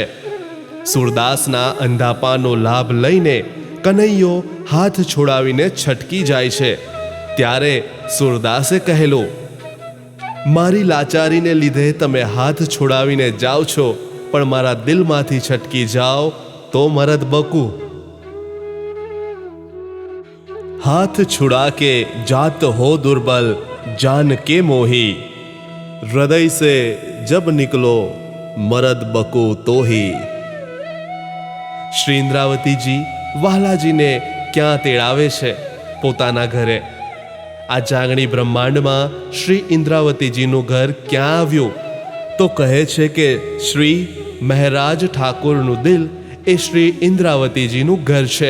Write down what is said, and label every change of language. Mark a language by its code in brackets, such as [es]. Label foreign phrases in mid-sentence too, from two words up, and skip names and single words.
[gu] સૂરદાસના અંધાપાનો લાભ લઈને કનૈયો હાથ છોડાવીને છટકી જાય છે. ત્યારે સૂરદાસે કહેલું, મારી લાચારીને લીધે તમે હાથ છોડાવીને જાઓ છો, પણ મારા દિલમાંથી છટકી જાઓ તો મરદ બકુ. [hi] हाथ छुड़ा के जात हो दुर्बल जान के मोही, हृदय से जब निकलो मरद बको तो ही. [gu] શ્રી ઇન્દ્રાવતીજી વહાલાજીને ક્યાં તેડાવે છે? પોતાના ઘરે. આ જાગણી બ્રહ્માંડમાં શ્રી ઇન્દ્રાવતીજીનું ઘર ક્યાં આવ્યું? તો કહે છે કે શ્રી મહારાજ ઠાકોરનું દિલ એ શ્રી ઇન્દ્રાવતીજીનું ઘર છે.